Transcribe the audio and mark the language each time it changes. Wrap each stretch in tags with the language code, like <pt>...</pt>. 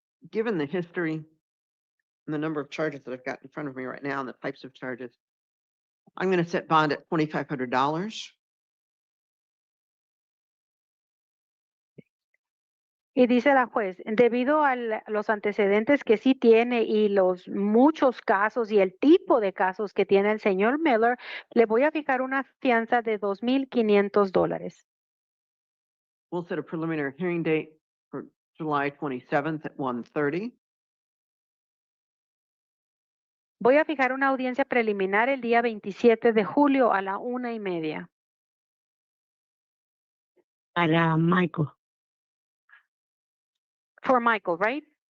<en>Given the history and the number of charges that I've got in front of me right now and the types of charges, I'm going to set bond at $2,500.</en> <es>Y dice la juez, debido a los antecedentes que sí tiene y los muchos casos y el tipo de casos que tiene el señor Miller, le voy a fijar una fianza de $2,500.</es> <en>We'll set a preliminary hearing date for July 27th at 1:30.</en> <es>Voy a fijar una audiencia preliminar el día 27 de julio a la 1:30. Para Michael.</es> <en>For Michael, right?</en>